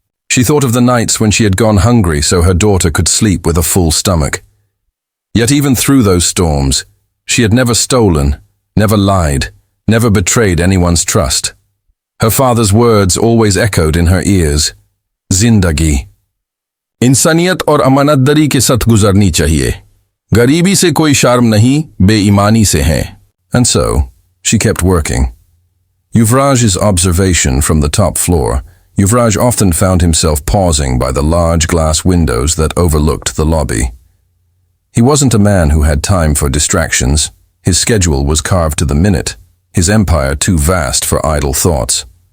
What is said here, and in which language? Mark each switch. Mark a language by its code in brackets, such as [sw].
[en] She thought of the nights when she had gone hungry so her daughter could sleep with a full stomach. Yet even through those storms, she had never stolen, never lied, never betrayed anyone's trust. Her father's words always echoed in her ears. [hi] Zindagi. इंसानियत और अमानतदारी के साथ गुजरनी चाहिए. गरीबी से कोई शर्म नहीं, बेईमानी से है. [en] And so, she kept working. Youraj's observation from the top floor, Youraj often found himself pausing by the large glass windows that overlooked the lobby. He wasn't a man who had time for distractions. His schedule was carved to the minute, his empire too vast for idle thoughts.